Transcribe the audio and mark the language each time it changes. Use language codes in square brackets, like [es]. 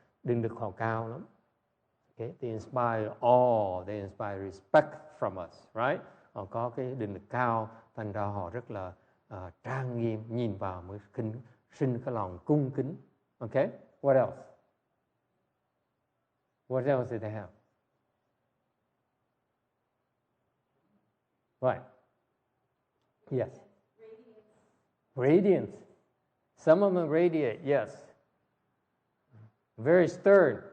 [vi] Đừng được họ cao lắm. [en] Okay? They inspire awe, they inspire respect from us, right? [vi] Họ có cái định lực cao, thành ra họ rất là trang nghiêm, nhìn vào mới sinh cái lòng cung kính. [en] Okay? What else? What else did they have? Right. Yes. Radiance. Some of them radiate, yes. Very stern.